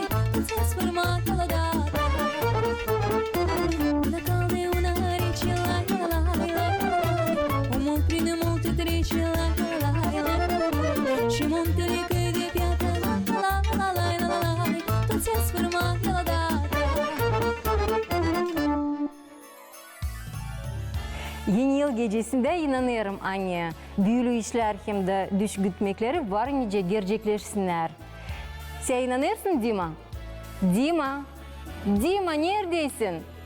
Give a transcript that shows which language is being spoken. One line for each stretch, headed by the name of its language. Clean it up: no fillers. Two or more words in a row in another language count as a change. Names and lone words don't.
Romanian: Toți a sfârmat odată. Una caldă e una rece, la la la la la. Omul prin multe trece, la la la la. Și muntele căi de piatră, la la la la la la. Toți a sfârmat odată.
Turkish: Yeni yıl gecesinde inanıyorum anne. Büyülü işler hem de düş gütmekleri var nice gerçekleşsinler. Sen inanırsın Dima? Dima? Dima neredesin?